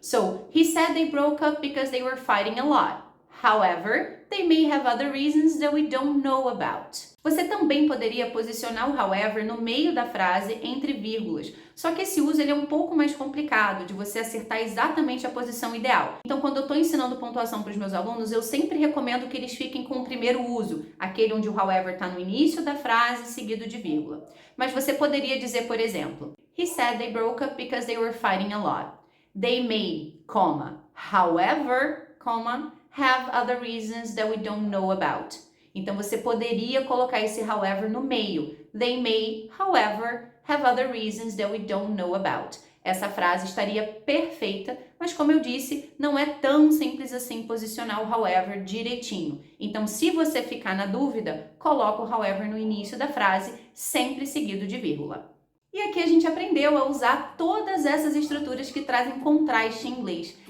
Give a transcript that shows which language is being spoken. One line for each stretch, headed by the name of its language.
English: So, he said they broke up because they were fighting a lot. However, they may have other reasons that we don't know about.
Portuguese: Você também poderia posicionar o however no meio da frase entre vírgulas, só que esse uso ele é um pouco mais complicado de você acertar exatamente a posição ideal. Então, quando eu estou ensinando pontuação para os meus alunos, eu sempre recomendo que eles fiquem com o primeiro uso, aquele onde o however está no início da frase seguido de vírgula. Mas você poderia dizer, por exemplo,
English: he said they broke up because they were fighting a lot. They may, however, have other reasons that we don't know about.
Portuguese: Então, você poderia colocar esse however no meio.
English: They may, however, have other reasons that we don't know about.
Portuguese: Essa frase estaria perfeita, mas como eu disse, não é tão simples assim posicionar o however direitinho. Então, se você ficar na dúvida, coloca o however no início da frase, sempre seguido de vírgula. E aqui a gente aprendeu a usar todas essas estruturas que trazem contraste em inglês.